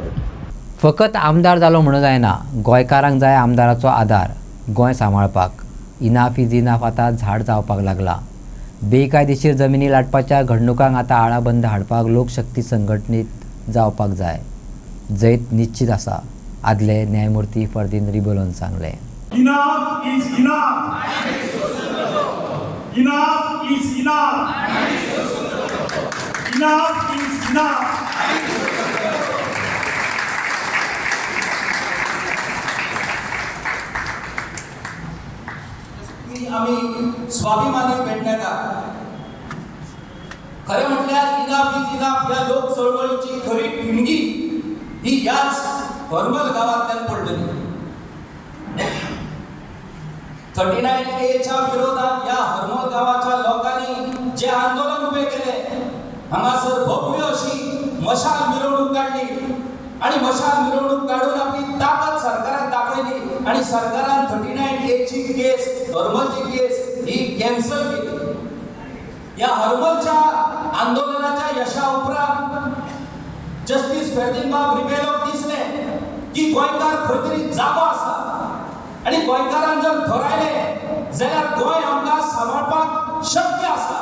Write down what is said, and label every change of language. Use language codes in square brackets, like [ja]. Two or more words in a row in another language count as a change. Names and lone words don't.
[kok] फकत आमदार जालो म्हणून जायना गोंयकारांक जाय आमदाराचो आदार. गोंय सांबाळपाक. [en] enough is enough [kok] आतां झाड जावपाक लागला. बेकायदेशीर जमिनी लाटपाच्या घडणुकांक आतां आळाबंद हाडपाक लोकशक्ती संघटनीत जावपाक जाय. जैत निश्चित आसा, आदले न्यायमूर्ती फर्दीन रिबलोन सांगलें. [en] Enough is enough. Enough is enough. Enough is enough. [kok] आम्ही स्वाभिमानी पेडणेकार खरे म्हटल्यार [en] enough is enough [kok] या लोक चळवळीची खरी पिणगी ही याच हरमल गावांतल्यान पडलेली. [mr] 39A च्या विरोधात या हरमल गावाच्या लोकांनी जे आंदोलन उभे केले, हांगासर भव्य अशी मशाल मिरवणूक काढली आणि मशाल मिरवणूक काढून आपली ताकद सरकाराक दाखयली आणि सरकारान 39A ची केस, हरमलची केस ही कॅन्सल केली. [kok] या हरमलच्या आंदोलनाच्या यशा उपरांत जस्टिस फर्दीनबाब रिबेलोक दिसले की गोंयकार खंय तरी जागो आसा आणि गोंयकारांनी जर ठरयले जाल्यार गोंय आमकां सांबाळपाक शक्य आसा.